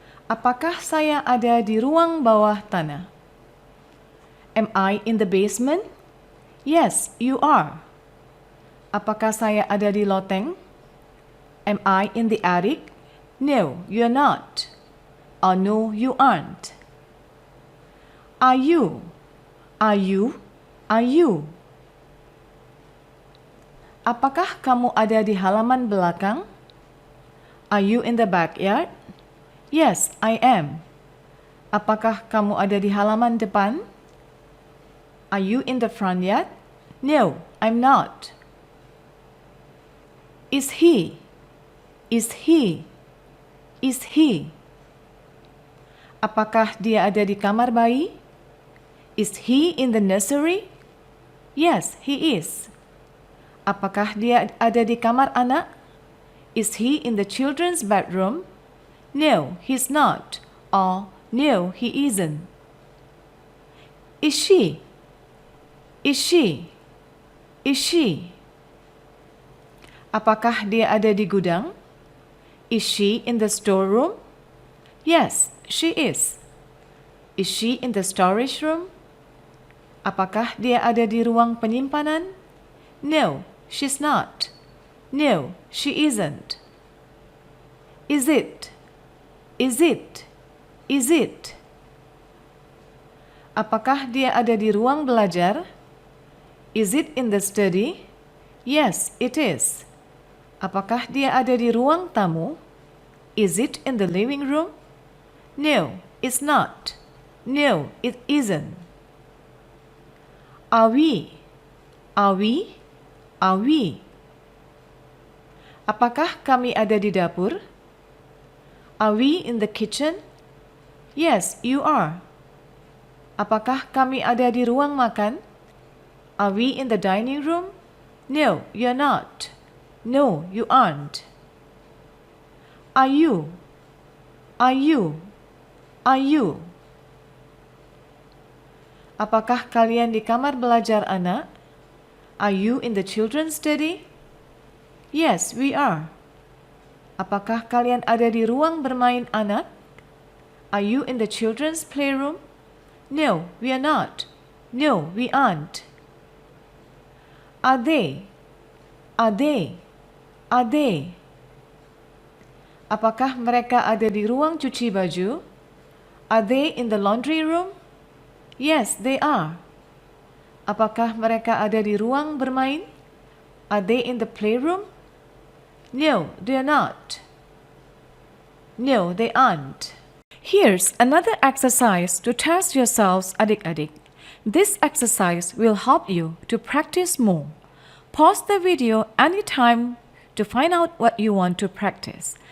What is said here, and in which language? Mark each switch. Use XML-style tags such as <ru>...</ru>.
<id>Apakah saya ada di ruang bawah tanah?</id> <en>Am I in the basement? Yes, you are.</en> <id>Apakah saya ada di loteng?</id> <en>Am I in the attic? No, you're not. Or no, you aren't. Are you? Are you? Are you?</en> <id>Apakah kamu ada di halaman belakang?</id> <en>Are you in the backyard? Yes, I am.</en> <id>Apakah kamu ada di halaman depan?</id> <en>Are you in the front yard? No, I'm not. Is he? Is he? Is he?</en> <id>Apakah dia ada di kamar bayi?</id> <en>Is he in the nursery? Yes, he is.</en> <id>Apakah dia ada di kamar anak?</id> <en>Is he in the children's bedroom? No, he's not. Or no, he isn't. Is she? Is she? Is she?</en> <id>Apakah dia ada di gudang?</id> <en>Is she in the storeroom? Yes, she is. Is she in the storage room?</en> <id>Apakah dia ada di ruang penyimpanan?</id> <en>No, she's not. No, she isn't. Is it? Is it? Is it?</en> <id>Apakah dia ada di ruang belajar? Is it in the study?</id> <en>Yes, it is.</en> <id>Apakah dia ada di ruang tamu?</id> <en>Is it in the living room? No, it's not. No, it isn't. Are we? Are we? Are we?</en> <id>Apakah kami ada di dapur?</id> <en>Are we in the kitchen? Yes, you are.</en> <id>Apakah kami ada di ruang makan?</id> <en>Are we in the dining room? No, you're not. No, you aren't. Are you? Are you? Are you?</en> <id>Apakah kalian di kamar belajar anak?</id> <en>Are you in the children's study? Yes, we are.</en> <id>Apakah kalian ada di ruang bermain anak?</id> <en>Are you in the children's playroom? No, we are not. No, we aren't. Are they? Are they? Are they?</en> <id>Apakah mereka ada di ruang cuci baju?</id> <en>Are they in the laundry room? Yes, they are.</en> <id>Apakah mereka ada di ruang bermain?</id> <en>Are they in the playroom? No, they are not. No, they aren't. Here's another exercise to test yourselves, adik-adik. This exercise will help you to practice more. Pause the video anytime to find out what you want to practice.</en>